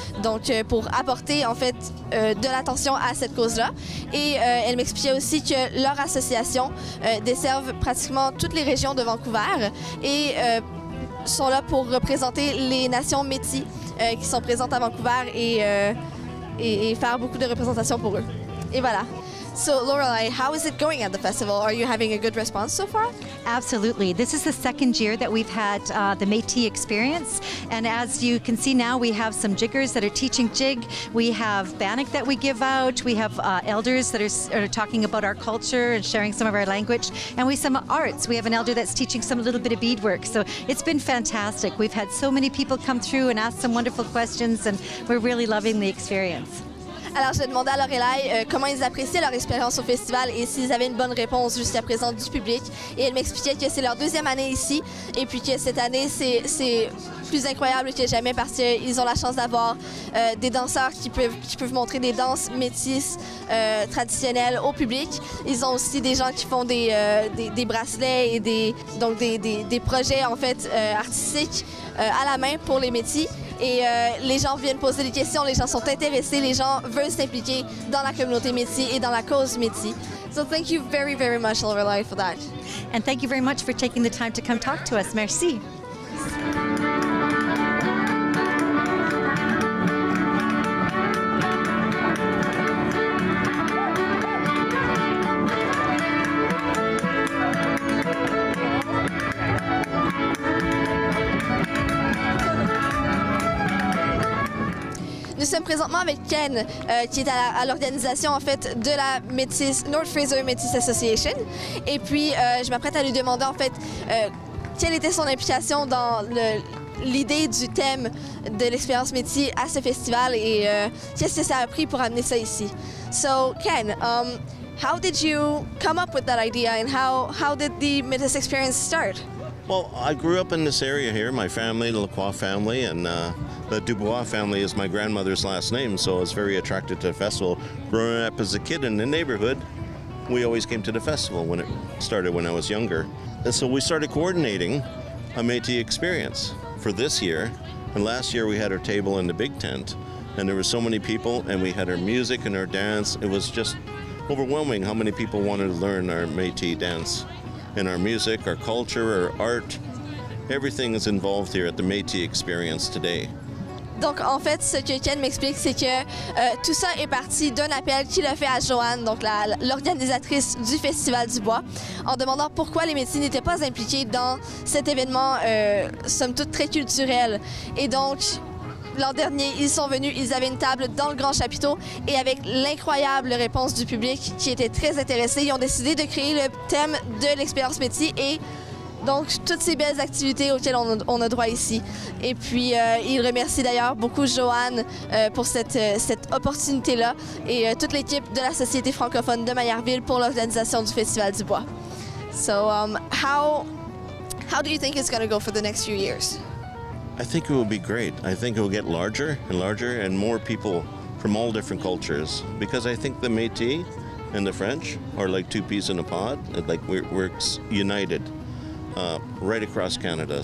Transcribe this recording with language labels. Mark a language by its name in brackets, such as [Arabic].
[French] Donc, pour apporter, en fait, de l'attention à cette cause-là. Et elle m'expliquait aussi que leur association desserve pratiquement toutes les régions de Vancouver et sont là pour représenter les nations métis qui sont présentes à Vancouver et faire beaucoup de représentations pour eux. Et voilà. [English] So, Lorelai, how is it going at the festival? Are you having a good response so far? Absolutely. This is the second year that we've had the Métis experience. And as you can see now, we have some jiggers that are teaching jig. We have bannock that we give out. We have elders that are talking about our culture and sharing some of our language. And we have some arts. We have an elder that's teaching some little bit of beadwork. So it's been fantastic. We've had so many people come through and ask some wonderful questions, and we're really loving the experience. [French] Alors, je demandais à Lorelai comment ils appréciaient leur expérience au festival et s'ils avaient une bonne réponse jusqu'à présent du public. Et elle m'expliquait que c'est leur deuxième année ici et puis que cette année, c'est plus incroyable que jamais parce qu'ils ont la chance d'avoir des danseurs qui peuvent montrer des danses métisses traditionnelles au public. Ils ont aussi des gens qui font des bracelets et des projets en fait artistiques à la main pour les métis. Et les gens viennent poser des questions, les gens sont intéressés, les gens veulent s'impliquer dans la communauté métis et dans la cause métis. [English] So thank you very, very much, Lorelai, for that. And thank you very much for taking the time to come talk to us. [French] Merci. Nous sommes présentement avec Ken, qui est à l'organisation en fait de la North Fraser Métis Association. Et puis, je m'apprête à lui demander en fait quelle était son implication dans l'idée du thème de l'expérience métis à ce festival et qu'est-ce que ça a pris pour amener ça ici. [English] So, Ken, how did you come up with that idea and how did the Métis experience start? Well, I grew up in this area here, my family, the Lacroix family, and the Dubois family is my grandmother's last name, so I was very attracted to the festival. Growing up as a kid in the neighborhood, we always came to the festival when it started when I was younger. And so we started coordinating a Métis experience for this year. And last year we had our table in the big tent, and there were so many people, and we had our music and our dance. It was just overwhelming how many people wanted to learn our Métis dance. And our music, our culture, our art, everything is involved here at the Métis experience today. [French] Donc, en fait, ce que Ken m'explique, c'est que tout ça est parti d'un appel qu'il a fait à Joanne, donc l'organisatrice du Festival du Bois, en demandant pourquoi les Métis n'étaient pas impliqués dans cet événement, somme toute, très culturel. Et donc, l'an dernier, ils sont venus, ils avaient une table dans le grand chapiteau et avec l'incroyable réponse du public qui était très intéressé, ils ont décidé de créer le thème de l'expérience Métis et donc toutes ces belles activités auxquelles on a droit ici. Et puis, il remercie d'ailleurs beaucoup Joanne pour cette opportunité-là et toute l'équipe de la Société francophone de Maillardville pour l'organisation du Festival du Bois. [English] So, how do you think it's going to go for the next few years? I think it will be great. I think it will get larger and more people from all different cultures. Because I think the Métis and the French are like two peas in a pod. Like we're united right across Canada.